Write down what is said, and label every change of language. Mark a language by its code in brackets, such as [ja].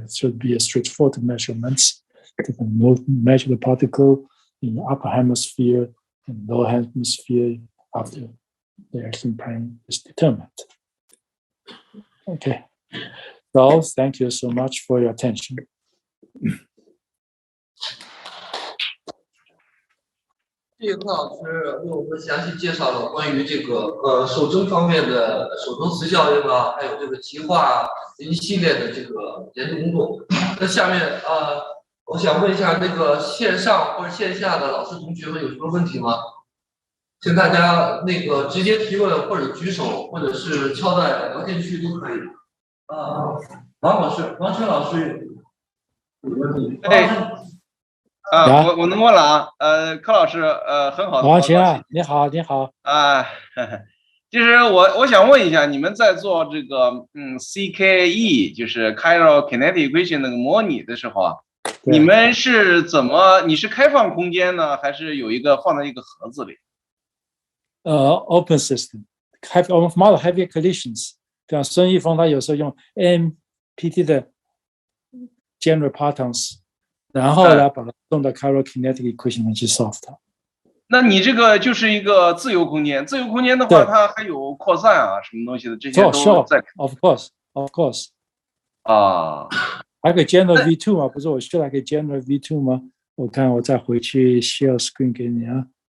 [en] It should be a straightforward measurements. You can measure the particle in the upper hemisphere and lower hemisphere after the action plane is determined. Okay, so thank you so much for your attention. [zh] 谢谢柯老师为我们详细介绍了关于这个手征方面的手征磁效应啊，还有这个极化一系列的这个研究工作。那下面我想问一下那个线上或者线下的老师同学们有什么问题吗？请大家那个直接提问或者举手，或者是敲在聊天区都可以。王晨老师有问题。我能问了啊，柯老师，很好的。王晴啊，你好，你好。就是我想问一下，你们在做这个CKE， 就是 Chiral kinetic equation 那个模拟的时候啊，你们是你是开放空间呢，还是有一个放在一个盒子里？ [en] Open system， [zh] 我们 [en] model heavy collisions， [zh] 像孙一峰他有时候用 AMPT 的 [en] general patterns。 [zh] 然后呢，把它送到 Chiral kinetic equation 去 solve 它。那你这个就是一个自由空间，自由空间的话，它还有扩散啊，什么东西的，这些都在。 [en] Of course。 [zh] 还可以 [en] generate V2 [zh] 吗？不是我需要可以 generate V2 吗？我看我再回去 share screen 给你啊。